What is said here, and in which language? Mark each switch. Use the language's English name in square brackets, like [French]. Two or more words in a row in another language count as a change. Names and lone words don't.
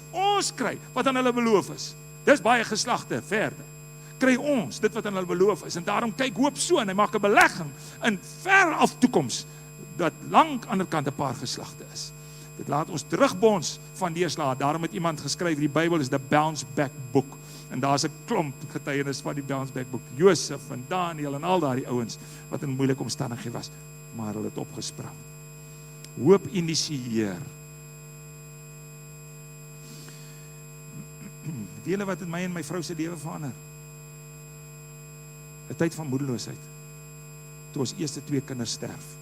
[Afrikaans] Ons kry wat aan hulle beloof is. Dis baie geslagte verder. Kry ons dit wat aan hulle beloof is, en daarom kyk hoop so, en hy maak 'n belegging in ver af toekoms, dat lank aan die kant 'n paar geslagte is. Dit laat ons terugbons van deurslae. Daarom het iemand geskryf, die Bybel is [English] the bounce back book, [Afrikaans] en daar's 'n klomp getuienis van die [English] bounce back book, [Afrikaans] Josef en Daniel en al daardie ouens, wat in moeilike omstandighede was, maar hulle het opgesprang. Hoop initieer. Weet julle wat in my en my vrou se lewe verander? 'n Tyd van moedeloosheid, toe ons eerste 2 kinders sterf.